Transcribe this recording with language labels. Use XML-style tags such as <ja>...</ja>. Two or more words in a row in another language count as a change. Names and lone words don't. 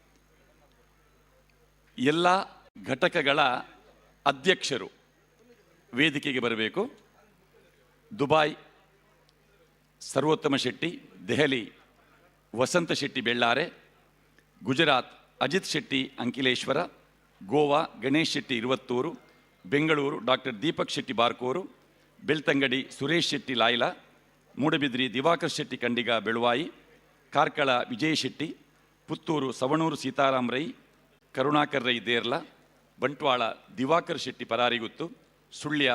<kn>ಎಲ್ಲ ಘಟಕಗಳ ಅಧ್ಯಕ್ಷರು ವೇದಿಕೆಗೆ ಬರಬೇಕು. ದುಬಾಯ್ ಸರ್ವೋತ್ತಮ ಶೆಟ್ಟಿ, ದೆಹಲಿ ವಸಂತ ಶೆಟ್ಟಿ ಬೆಳ್ಳಾರೆ, ಗುಜರಾತ್ ಅಜಿತ್ ಶೆಟ್ಟಿ ಅಂಕಿಲೇಶ್ವರ, ಗೋವಾ ಗಣೇಶ್ ಶೆಟ್ಟಿ ಇರುವತ್ತೂರು, ಬೆಂಗಳೂರು ಡಾಕ್ಟರ್ ದೀಪಕ್ ಶೆಟ್ಟಿ ಬಾರ್ಕೋರು, ಬೆಳ್ತಂಗಡಿ ಸುರೇಶ್ ಶೆಟ್ಟಿ ಲಾಯ್ಲಾ, ಮೂಡಬಿದ್ರಿ ದಿವಾಕರ್ ಶೆಟ್ಟಿ ಕಂಡಿಗ ಬೆಳುವಾಯಿ, ಕಾರ್ಕಳ ವಿಜಯ್ ಶೆಟ್ಟಿ, ಪುತ್ತೂರು ಸವಣೂರು ಸೀತಾರಾಮ್ ರೈ, ಕರುಣಾಕರ್ ರೈ ದೇರ್ಲ, ಬಂಟ್ವಾಳ ದಿವಾಕರ್ ಶೆಟ್ಟಿ ಪರಾರಿಗುತ್ತು, ಸುಳ್ಯ</kn>